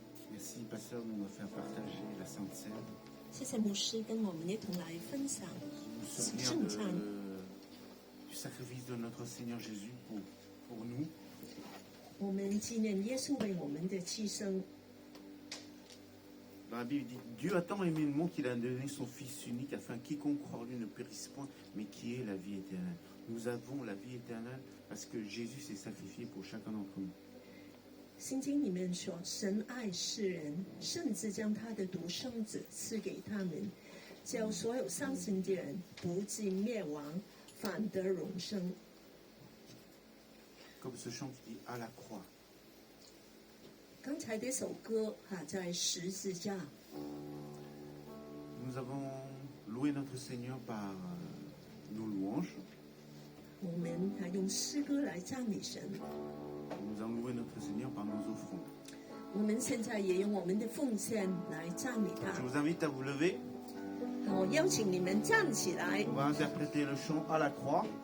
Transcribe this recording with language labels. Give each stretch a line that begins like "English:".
French: Merci, pasteur, de nous faire partager la Sainte Seine.
Chinese: 谢谢牧师跟我们一同来分享
French: Nous souvenir
Chinese: 圣餐。
French: du sacrifice de notre Seigneur Jésus pour nous.
Chinese: 我们纪念耶稣为我们的牺牲。
French: Dans la Bible, il dit Dieu a tant aimé le monde qu'il a donné son Fils unique afin que quiconque croit en lui ne périsse point, mais qui ait la vie éternelle. Nous avons la vie éternelle parce que Jésus s'est sacrifié pour chacun d'entre nous.
Chinese: 圣经里面说，神爱世人，甚至将他的独生子赐给他们，叫所有相信的人不至灭亡，反得永生。
French: Comme ce chant qui dit à la croix.
Chinese: 刚才这首歌在十字架，
French: Nous avons loué notre Seigneur par nos louanges.
Chinese: 我们用诗歌来赞美神。
French: Nous avons loué notre Seigneur par nos offrandes.
Chinese: 我们现在也用我们的奉献来赞美
French: Je
Chinese: 他。
French: vous invite à vous lever.
Chinese: 我邀请你们站起来，
French: On va interpréter le chant à la croix